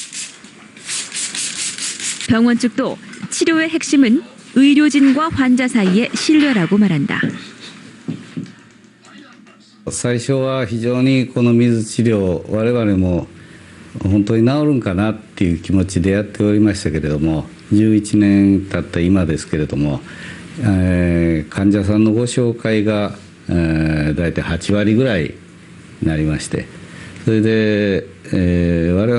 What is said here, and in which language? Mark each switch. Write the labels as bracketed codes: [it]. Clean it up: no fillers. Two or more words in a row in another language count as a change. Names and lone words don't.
[ko] 병원 측도 치료의 핵심은 의료진과 환자 사이의 신뢰라고 말한다. [ja] 最初は非常にこの水治療我々も本当に治るんかなっていう気持ちでやっておりましたけれども、11年経った今ですけれども、患者さんのご紹介が、大体8割ぐらいになりまして、それで、我々の